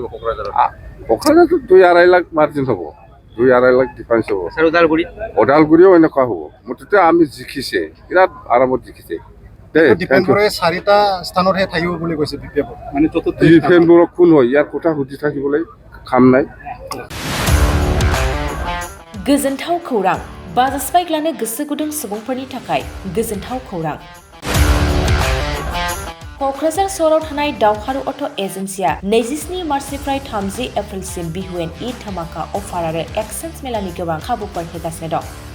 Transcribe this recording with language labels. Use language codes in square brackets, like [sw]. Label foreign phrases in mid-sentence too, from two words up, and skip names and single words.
[as] কোকৰাঝাৰতো 2-2.5 লাখ মাৰ্জিন হ'ব 2-2.5 লাখ ডিফাৰেঞ্চ হ'ব ওদালগুৰিও এনেকুৱা হ'ব মুঠতে আমি জিকিছে বিৰাট আৰামত জিকিছে ডিফেন্স বড়োৱে 4টা স্থানতহে থাকিব বুলি কৈছে ডিফেন্স বড়ো কোন হয় ইয়াৰ কথা সুধি থাকিবলৈ কাম নাই [brx] गोजोनथाव खौरां बाजाज बाइक लानो गोसो गुदुं सुबुंफोरनि थाखाय गोजोनथाव खौरां क'क्राझार सहराव थानाय दावहारु अट' एजेन्सिया 27 मार्चनिफ्राय 30 एप्रिलसिम बिहु एन्ड ईद धमाका अफार आरो एक्सचेन्ज मेलानि गोबां खाबुफोर होगासिनो दं।